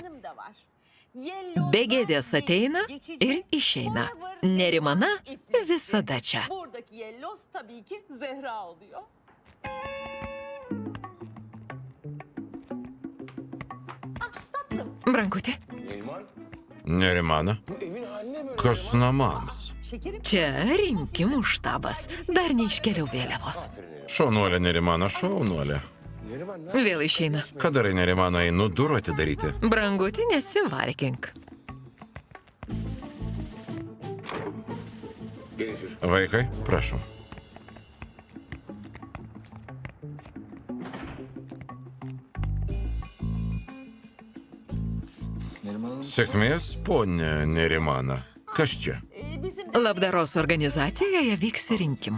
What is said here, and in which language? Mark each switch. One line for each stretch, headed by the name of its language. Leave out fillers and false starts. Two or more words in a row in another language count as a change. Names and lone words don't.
Lithuanian: Be gėdės ateina ir išeina. Nerimana visada čia. Branguti,
Turkish: Neriman,
Lithuanian: Nerimana.
Turkish: bu evin haline böyle.
Lithuanian: Kas namams? čia rinkimų štabas. Dar neiškeliau vėliavos. Šaunuolė Nerimana, šaunuolė.
Turkish: Neriman ne?
Lithuanian: Vėl išeina. Ką darai, Nerimana, einu durų atidaryti? Branguti, nesivarkink.
Turkish: Gelin çocuk.
Lithuanian: Vaikai, prašom. Sėkmės, ponė Nerimana. Kas čia? Labdaros organizacijoje vyks rinkimai.